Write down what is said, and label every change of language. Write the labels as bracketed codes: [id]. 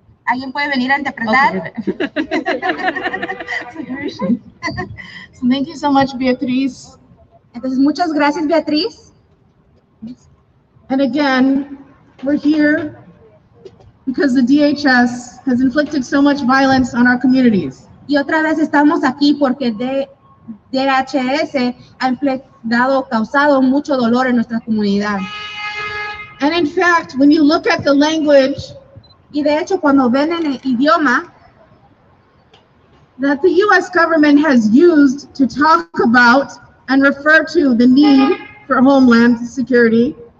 [es] ¿Alguien puede venir a interpretar? [en] So where is she? So thank you so much, Beatriz. [es] Entonces, muchas gracias, Beatriz. [en] And again, we're here because the DHS has inflicted so much violence on our communities. [es] Y otra vez estamos aquí porque DHS ha causado mucho dolor en nuestra comunidad. [en] And in fact, when you look at the language [es] Y de hecho, cuando ven en el idioma [en] that the U.S. government has used to talk about and refer to the need for Homeland Security,